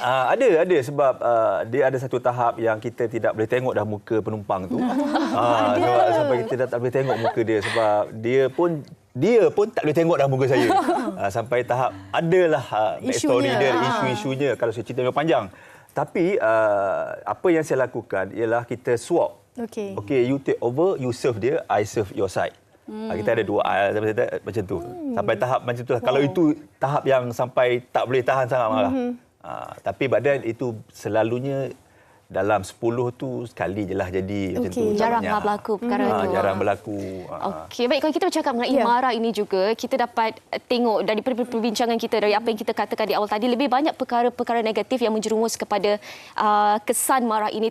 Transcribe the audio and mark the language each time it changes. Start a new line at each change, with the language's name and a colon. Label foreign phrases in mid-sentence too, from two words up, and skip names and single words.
Malay: Ada sebab dia ada satu tahap yang kita tidak boleh tengok dah muka penumpang tu. Sampai kita tak boleh tengok muka dia sebab dia pun tak boleh tengok dah muka saya. Sampai tahap adalah backstory dia, isu-isunya kalau saya cerita lebih panjang. Tapi apa yang saya lakukan ialah kita swap.
English: Okay, you take over, you
Malay: serve dia,
English: I serve your side.
Malay: Kita ada dua macam tu. Sampai tahap macam tu. Kalau itu tahap yang sampai tak boleh tahan sangat marah. Tapi badan itu selalunya dalam 10 tu sekali je lah jadi macam tu. Jarang berlaku perkara tu. Jarang berlaku. Okey, baik, kalau kita bercakap mengenai marah ini juga, kita dapat tengok dari perbincangan kita, dari apa yang kita katakan di awal tadi, lebih banyak perkara-perkara negatif yang menjerumus kepada kesan marah ini.